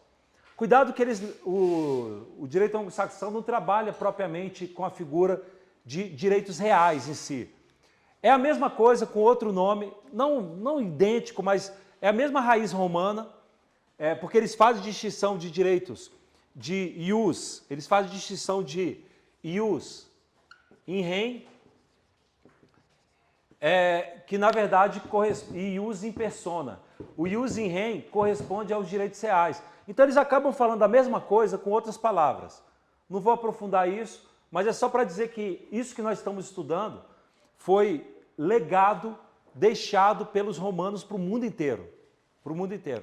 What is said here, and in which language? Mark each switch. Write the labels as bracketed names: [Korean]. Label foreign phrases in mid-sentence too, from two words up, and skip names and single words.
[Portuguese] Cuidado que o direito anglo-saxão não trabalha propriamente com a figura de direitos reais em si. É a mesma coisa com outro nome, não idêntico, mas é a mesma raiz romana, porque eles fazem distinção de direitos de ius, eles fazem distinção de [Latin] ius in rem, [Portuguese] que na verdade corresponde, [Latin] ius in persona. [Portuguese] O [Latin] ius in rem [Portuguese] corresponde aos direitos reais. Então eles acabam falando a mesma coisa com outras palavras. Não vou aprofundar isso, mas é só para dizer que isso que nós estamos estudando foi legado, deixado pelos romanos para o mundo inteiro. Para o mundo inteiro.